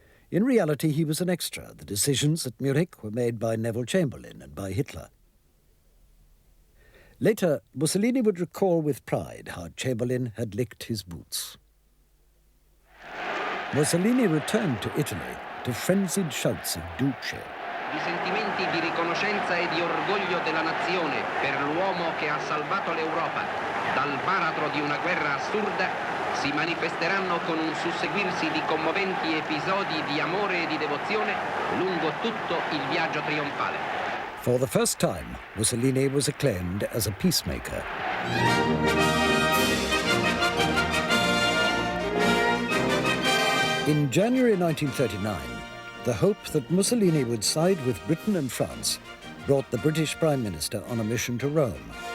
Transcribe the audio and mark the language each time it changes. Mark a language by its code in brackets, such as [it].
[en] In reality, he was an extra. The decisions at Munich were made by Neville Chamberlain and by Hitler. Later, Mussolini would recall with pride how Chamberlain had licked his boots. Mussolini returned to Italy to frenzied shouts of Duce. [it] I sentimenti di riconoscenza e di orgoglio della nazione per l'uomo che ha salvato l'Europa dal baratro di una guerra assurda si manifesteranno con un susseguirsi di commoventi episodi di amore e di devozione lungo tutto il viaggio trionfale. [en] For the first time, Mussolini was acclaimed as a peacemaker. In January 1939, the hope that Mussolini would side with Britain and France brought the British Prime Minister on a mission to Rome.